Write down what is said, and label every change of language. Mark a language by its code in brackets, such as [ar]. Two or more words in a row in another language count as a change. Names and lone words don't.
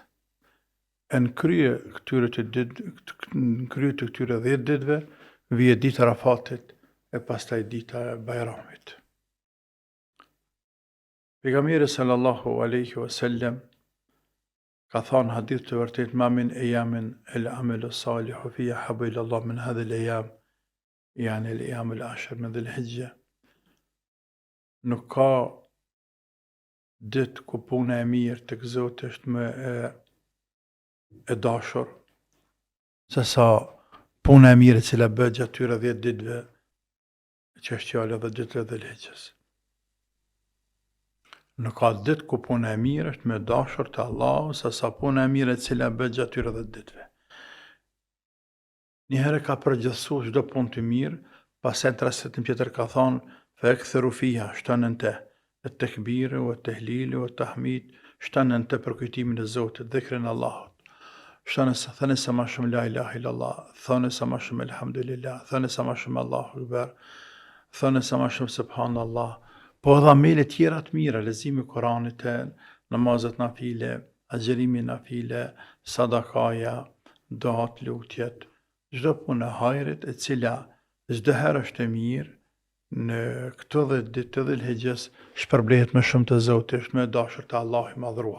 [sq] Në krye të këtyre 10 ditëve vije dita e Arafatit e pastaj dita e Bajramit. Pejgamberi [ar] صلى الله عليه وسلم [sq] ka thënë hadith të vërtet, [ar] ما من أيام العمل الصالح فيها أحب إلى الله من هذه الأيام يعني الأيام العشر من ذي الحجة. [sq] Nuk ka ditë ku puna e mirë tek Zoti është më e dashur se sa puna e mirë e cila bëhet gjatë këtyre 10 ditëve që është fjala edhe ditëve të Dhul-Hijjes. Nuk ka ditë ku puna e mirë është më e dashur te Allahu se sa puna e mirë e cila bëhet gjatë këtyre 10 ditëve. Njëherë ka përgjithësuar çdo punë të mirë, pastaj transmetim tjetër ka thonë [ar] فأكثروا فيها, [sq] shtonën te [ar] التكبير والتهليل والتحميد، [sq] shtonën te për kujtimin e Zotit, dhikrin e Allahut. Thënë sa më shumë [ar] لا إله إلا الله, [sq] thënë sa më shumë elhamdulillah, thënë sa më shumë [ar] الله أكبر, [sq] thënë sa më shumë subhanallah. Po edhe amele tjera të mira, leximi i Kuranit, namazet nafile, agjerimi nafile, sadakaja, duat, lutjet, çdo punë e hajrit e cila çdo herë është e mirë, në këto 10 ditë të Dhul-Hijjes shpërblehet më shumë te Zoti, është më e dashur te Allahu i madhruar.